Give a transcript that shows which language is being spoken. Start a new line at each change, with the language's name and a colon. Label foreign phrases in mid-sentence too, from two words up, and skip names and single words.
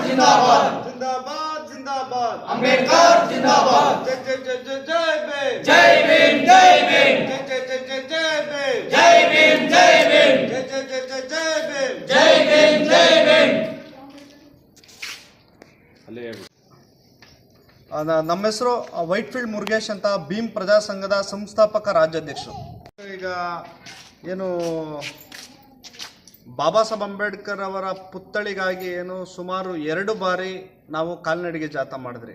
Hindi: जिंदाबाद जिंदाबाद जिंदाबाद अंबेडकर जिंदाबाद जय जय जय जय जय भीम जय भीम जय भीम जय जय जय जय जय भीम जय भीम जय भीम जय जय जय जय जय भीम जय भीम जय भीम
Kannada: ನಮ್ಮ ಹೆಸರು ವೈಟ್ಫೀಲ್ಡ್ ಮುರುಗೇಶ್ ಅಂತ ಭೀಮ್ ಪ್ರಜಾ ಸಂಘದ ಸಂಸ್ಥಾಪಕ ರಾಜ್ಯಾಧ್ಯಕ್ಷರು. ಈಗ ಏನು ಬಾಬಾ ಸಾಹೇಬ್ ಅಂಬೇಡ್ಕರ್ ಅವರ ಪುತ್ಥಳಿಗಾಗಿ ಏನು ಸುಮಾರು 2 ಬಾರಿ ನಾವು ಕಾಲ್ನಡಿಗೆ ಜಾಥಾ ಮಾಡಿದ್ರಿ.